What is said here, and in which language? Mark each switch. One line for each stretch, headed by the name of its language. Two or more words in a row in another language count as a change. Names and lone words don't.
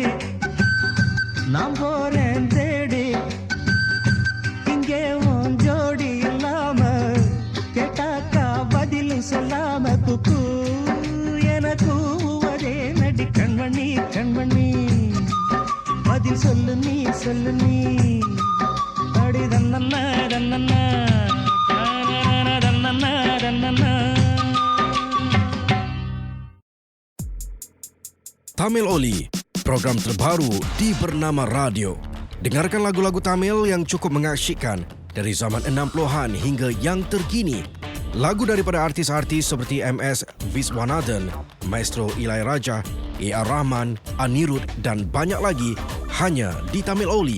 Tamil: நான் போறேன் தேடி இங்கே உன் ஜோடி இல்லாம கேட்டாக்கா பதிலும் சொல்லாம குக்கு என கூவதே நடி கண்மணி கண்மணி பதில் சொல்லு நீ அடி தன்னன்னா தன்னன்னா தன்னன்னா தன்னன்னா
Malay: Tamil Oli, program terbaru di Bernama Radio. Dengarkan lagu-lagu Tamil yang cukup mengasyikkan dari zaman 60-an hingga yang terkini. Lagu daripada artis-artis seperti MS Viswanathan, Maestro Ilaiyaraaja, A.R. Rahman, Anirudh dan banyak lagi hanya di Tamil Oli.